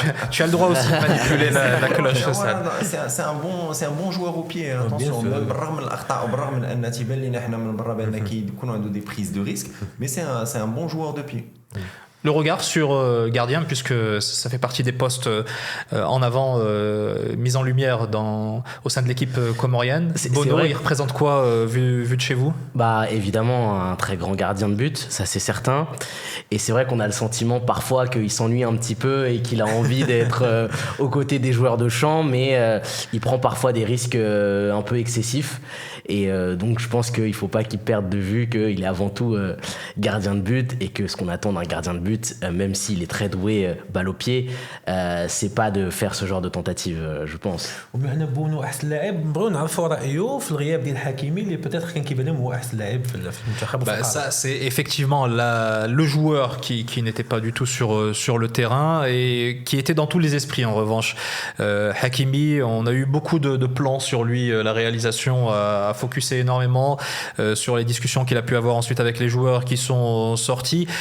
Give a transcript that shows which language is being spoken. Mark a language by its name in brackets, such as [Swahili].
[French] Tu as le droit aussi de manipuler la cloche. C'est un bon joueur au pied. [Arabic] Attention, بالرغم من الاخطاء وبالرغم من ان تيبان لينا حنا من برا بان كيكونوا عنده [French] دي بريز دو ريسك mais c'est un bon joueur de pied. Le regard sur gardien, puisque ça fait partie des postes en avant mis en lumière au sein de l'équipe comorienne. Bono, il représente quoi vu de chez vous? Bah évidemment un très grand gardien de but, ça c'est certain. Et c'est vrai qu'on a le sentiment parfois qu'il s'ennuie un petit peu et qu'il a envie d'être aux côtés des joueurs de champ, mais il prend parfois des risques un peu excessifs. Et donc je pense qu'il ne faut pas qu'il perde de vue qu'il est avant tout gardien de but et que ce qu'on attend d'un gardien de but, même s'il est très doué balle au pied, c'est pas de faire ce genre de tentative, je pense. [Arabic] وبما بونو احسن لاعب نبغيو نعرفوا رايه في الغياب ديال حكيمي اللي بيتيتر كان كيبان لهم هو احسن لاعب في المنتخب. [French] Ça c'est effectivement le joueur qui n'était pas du tout sur le terrain et qui était dans tous les esprits en revanche. Hakimi, on a eu beaucoup de plans sur lui, la réalisation a focusé énormément sur les discussions qu'il a pu avoir ensuite avec les joueurs qui sont sortis.